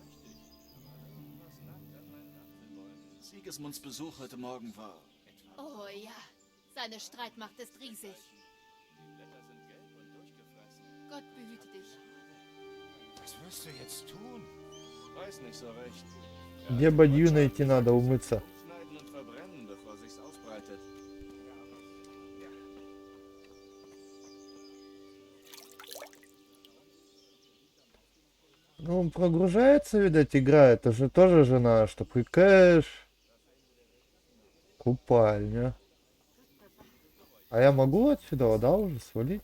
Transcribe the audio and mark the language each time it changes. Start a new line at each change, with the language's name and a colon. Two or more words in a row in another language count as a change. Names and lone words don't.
German: Sigismunds Besuch heute Morgen war... Oh ja, seine Streitmacht ist riesig. Gott behüte dich. Was wirst du jetzt tun? Weiß nicht so recht.
Russian: Где бадью найти надо умыться? Schneiden und verbrennen, bevor sich's ausbreitet. Ну, прогружается, видать, игра. Это же тоже жена, что кэш. Купальня. А я могу отсюда, да, уже свалить?